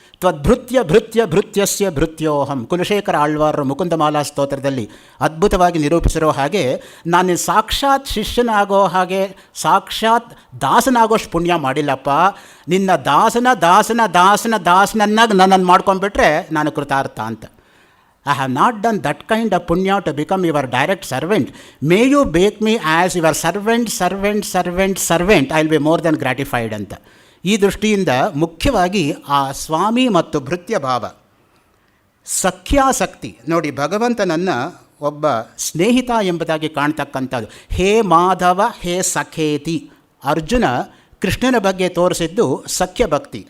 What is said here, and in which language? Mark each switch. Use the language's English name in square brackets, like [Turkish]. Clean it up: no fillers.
[Sanskrit] ತ್ವದ್ಭೃತ್ಯ ಭೃತ್ಯ ಭೃತ್ಯಸ್ಯ ಭೃತ್ಯೋಹಂ, [Kannada] ಕುಲಶೇಖರ ಆಳ್ವಾರರು ಮುಕುಂದಮಾಲಾ ಸ್ತೋತ್ರದಲ್ಲಿ ಅದ್ಭುತವಾಗಿ ನಿರೂಪಿಸಿರೋ ಹಾಗೆ, ನಾನು ಸಾಕ್ಷಾತ್ ಶಿಷ್ಯನಾಗೋ ಹಾಗೆ ಸಾಕ್ಷಾತ್ ದಾಸನಾಗೋಷ್ಟು ಪುಣ್ಯ ಮಾಡಿಲ್ಲಪ್ಪ. ನಿನ್ನ ದಾಸನ ದಾಸನ ದಾಸನ ದಾಸನನ್ನಾಗಿ ನನ್ನನ್ನು ಮಾಡ್ಕೊಂಡ್ಬಿಟ್ರೆ ನಾನು ಕೃತಾರ್ಥ ಅಂತ. [English] I have not done that kind of punya to become your direct servant. May you make me as your servant, servant, servant, servant. I will be more than gratified [Kannada] ಅಂತ. ಈ ದೃಷ್ಟಿಯಿಂದ ಮುಖ್ಯವಾಗಿ ಆ ಸ್ವಾಮಿ ಮತ್ತು ಭೃತ್ಯ ಭಾವ. ಸಖ್ಯಾಸಕ್ತಿ ನೋಡಿ, ಭಗವಂತನನ್ನು ಒಬ್ಬ ಸ್ನೇಹಿತ ಎಂಬುದಾಗಿ ಕಾಣ್ತಕ್ಕಂಥದ್ದು. [Sanskrit] ಹೇ ಮಾಧವ ಹೇ ಸಖೇತಿ, [Kannada] ಅರ್ಜುನ ಕೃಷ್ಣನ ಬಗ್ಗೆ ತೋರಿಸಿದ್ದು ಸಖ್ಯ ಭಕ್ತಿ.